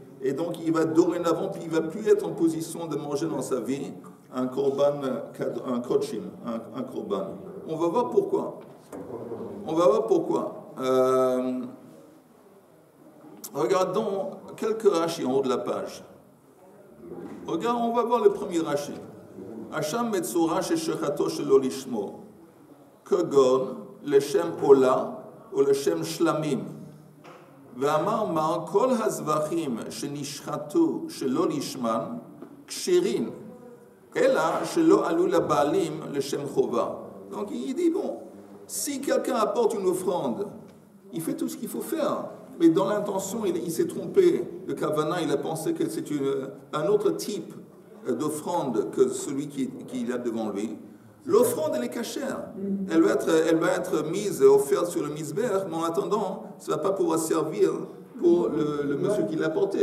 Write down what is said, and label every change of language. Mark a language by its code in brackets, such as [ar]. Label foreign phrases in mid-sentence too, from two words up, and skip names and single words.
[fr] Et donc, il va dorénavant, puis il ne va plus être en position de manger dans sa vie un korban, un kodshim, un korban. On va voir pourquoi. Regardons quelques rachis en haut de la page. On va voir le premier rachi. [he] חכם מצורע שחטו שלא לשמו, כגון לשם עולה או לשם שלמים. ואמר מר, כל הזבחים שנשחטו שלא לשמן, כשרים, אלא שלא עלו לבעלים לשם חובה. [fr] Donc il dit, bon, si quelqu'un apporte une offrande, il fait tout ce qu'il faut faire, mais dans l'intention, il s'est trompé de Kavana, il a pensé que c'est un autre type d'offrande que celui qu'il a devant lui. L'offrande, elle est cachère. Elle va être mise, offerte sur le misbeh, mais en attendant, ça ne va pas pouvoir servir pour le monsieur qui l'a porté.